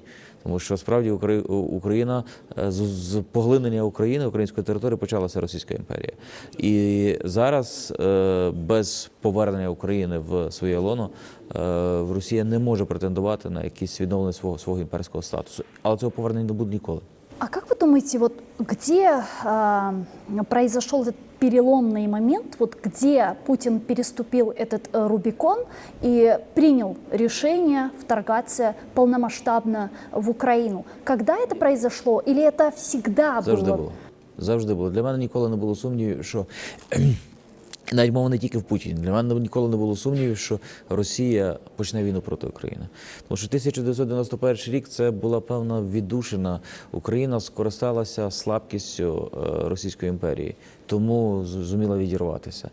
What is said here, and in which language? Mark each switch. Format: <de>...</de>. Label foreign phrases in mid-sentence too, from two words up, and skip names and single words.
<uk>Тому що, справді, Україна, з поглинення України, української території, почалася Російська імперія. І зараз, без повернення України в своє лоно, Росія не може претендувати на якісь відновлення свого імперського статусу. Але цього повернення не буде ніколи.</uk> <ru>А как вы думаете, вот где произошел этот переломный момент, вот где Путин переступил этот Рубикон и принял решение вторгаться полномасштабно в Украину? Когда это произошло? Или это всегда</ru> <uk>Завжди</uk> <ru>было?</ru> <uk>було. Завжди було. Для мене ніколи не було сумнівів, що навіть мова не тільки в Путіні. Для мене ніколи не було сумнівів, що Росія почне війну проти України. Тому що 1991 рік це була певна віддушина. Україна скористалася слабкістю Російської імперії, тому зуміла відірватися.</uk>